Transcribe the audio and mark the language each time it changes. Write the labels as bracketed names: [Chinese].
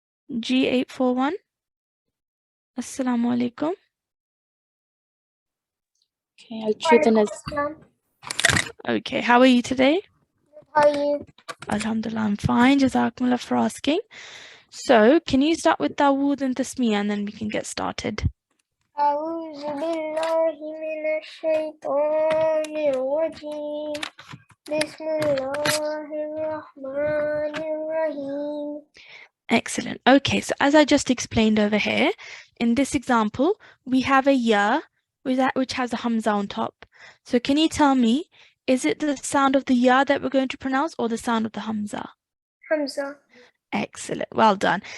[English] G841. Assalamu alaikum. Okay, I'll choose an as. Okay, how are you today? How are you? Alhamdulillah, I'm fine. Jazakumullah for asking. So, can you start with Dawood and Tasmiyah, and then we can get started? [Arabic] أعوذ بالله من الشيطان الرجيم بسم الله الرحمن الرحيم. [English] Excellent. Okay, so as I just explained over here, in this example, we have a ya which has a Hamza on top. So can you tell me, is it the sound of the ya that we're going to pronounce or the sound of the Hamza? Hamza. Excellent. Well done.